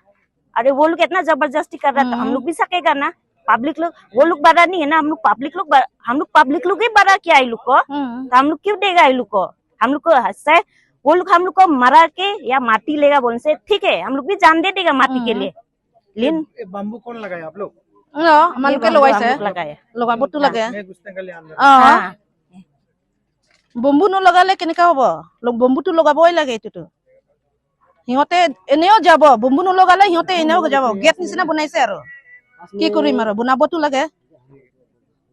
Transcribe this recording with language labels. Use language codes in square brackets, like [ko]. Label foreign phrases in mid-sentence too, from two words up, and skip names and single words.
[hi] अरे वो लोग इतना जबरदस्ती कर रहा है तो हम लोग भी सकेगा ना। पब्लिक लोग, वो लोग बड़ा नहीं है ना, हम लोग पब्लिक लोग ही बड़ा किया लोग को, तो हम लोग क्यों देगा ये लोग को? हम लोग को हंसता, वो लोग हम लोग को मरा के या माटी लेगा बोलने से ठीक है, हम लोग भी जान दे देगा माटी के लिए। लेकिन बाम्बू कौन लगाया आप लोग? [as] আমালোকে লগাইছে [hi] लगाया [as] লগাবতো লাগে [hi] हाँ। [as] বম্বু নলগালে কেনেকা হ'ব? বম্বুটো লগাবই লাগে। এইটোতো সিহঁতে এনেও যাব, বম্বু নলগালে সিহঁতে এনেও যাব। গেট নিচিনা বনাইছে আৰু কি কৰিম আৰু, বনাবতো লাগে সিহঁতৰ কাৰণে।